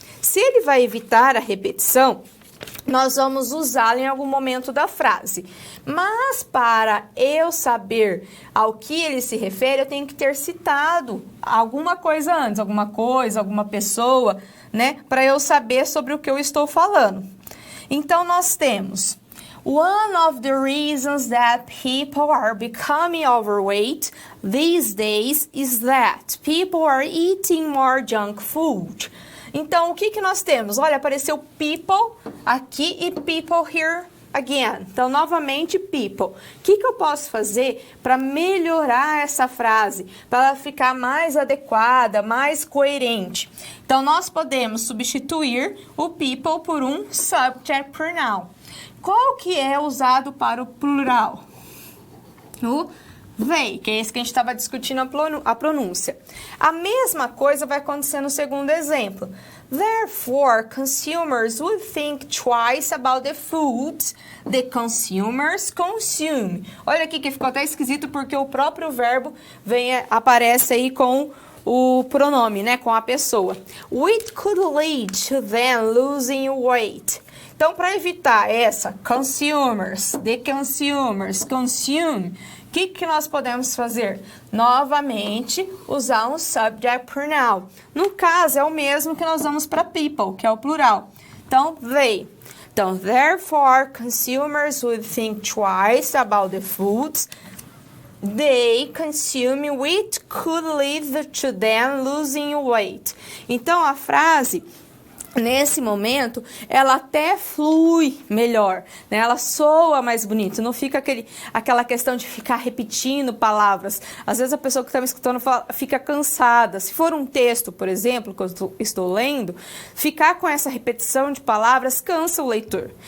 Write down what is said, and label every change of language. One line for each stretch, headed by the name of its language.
Portuguese: Se ele vai evitar a repetição, nós vamos usá-lo em algum momento da frase. Mas para eu saber ao que ele se refere, eu tenho que ter citado alguma coisa antes, alguma pessoa, né? Para eu saber sobre o que eu estou falando. Então, nós temos...
English: One of the reasons that people are becoming overweight these days is that people are eating more junk food.
Portuguese: Então, o que nós temos? Olha, apareceu people aqui e
English: people here again.
Portuguese: Então, novamente, people. O que eu posso fazer para melhorar essa frase? Para ela ficar mais adequada, mais coerente? Então, nós podemos substituir o people por um subject pronoun. Qual que é usado para o plural? O they, que é esse que a gente estava discutindo a pronúncia. A mesma coisa vai acontecer no segundo exemplo.
English: Therefore, consumers would think twice about the foods the consumers consume.
Portuguese: Olha aqui que ficou até esquisito porque o próprio verbo aparece aí com o pronome, né, com a pessoa.
English: Which could lead to them losing weight.
Portuguese: Então, para evitar essa
English: consumers, the consumers, consume,
Portuguese: o que nós podemos fazer? Novamente, usar um subject pronoun. No caso, é o mesmo que nós damos para people, que é o plural. Então, they. Então,
English: therefore, consumers would think twice about the foods they consume which could lead to them losing weight.
Portuguese: Então, a frase... Nesse momento, ela até flui melhor, né? Ela soa mais bonito, não fica aquela questão de ficar repetindo palavras. Às vezes a pessoa que está me escutando fica cansada. Se for um texto, por exemplo, que eu estou lendo, ficar com essa repetição de palavras cansa o leitor.